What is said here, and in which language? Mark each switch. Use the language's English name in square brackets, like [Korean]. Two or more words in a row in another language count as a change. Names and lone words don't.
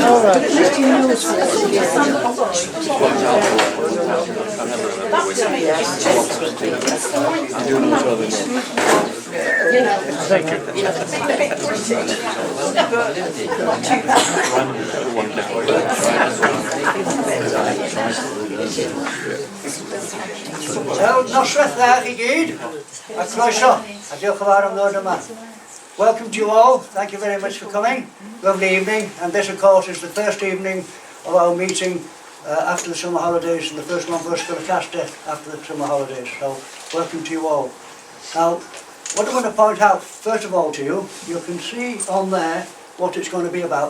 [English] Thank you. [Welsh] Wel, noswaith dda i gyd, a croeso, a diolch yn fawr am ddod yma. [English] Welcome to you all, thank you very much for coming. Lovely evening, and this of course is the first evening of our meeting after the summer holidays, and the first one for us for the caster after the summer holidays, so welcome to you all. Now, what I want to point out first of all to you, you can see on there what it's going to be about.